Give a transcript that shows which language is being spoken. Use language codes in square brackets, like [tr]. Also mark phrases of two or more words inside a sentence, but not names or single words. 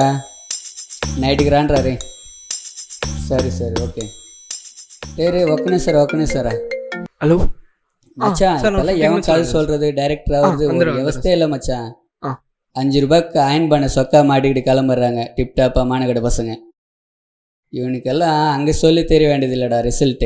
[te] నైట్కి రాండ్రా రే. సరే ఓకే. రే ఒక్కనే సారా. [ta] ஹலோ மச்சான் இப்பெல்லாம் எவன் கால் சொல்கிறது டைரக்டர் ஆகுது ஒரு விவஸ்தே இல்லை மச்சான். 5 ரூபாய்க்கு அயன் பண்ண சொக்கா மாட்டிக்கிட்டு கிளம்புறாங்க டிப்டாப்பா மானகடை பசங்க. இவனுக்கெல்லாம் அங்கே சொல்லி தெரிய வேண்டியது இல்லைடா ரிசல்ட்டு.